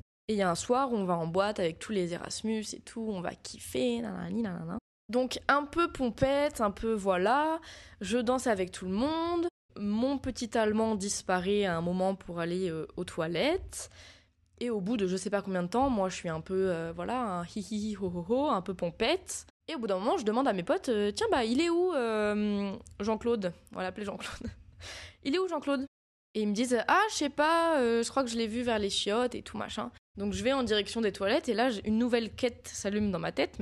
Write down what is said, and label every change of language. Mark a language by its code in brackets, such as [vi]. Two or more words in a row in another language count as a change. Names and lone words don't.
[fr] Et il y a un soir où on va en boîte avec tous les Erasmus et tout, on va kiffer, nanani, nanana. Donc un peu pompette, un peu voilà, je danse avec tout le monde. Mon petit allemand disparaît à un moment pour aller aux toilettes. Et au bout de je sais pas combien de temps, moi je suis un peu, voilà, un hi ho ho ho, un peu pompette. Et au bout d'un moment, je demande à mes potes, tiens, bah il est où Jean-Claude? On va l'appeler Jean-Claude. Il est où Jean-Claude? Et ils me disent, ah, je sais pas, je crois que je l'ai vu vers les chiottes et tout machin. Donc je vais en direction des toilettes et là, une nouvelle quête s'allume dans ma tête.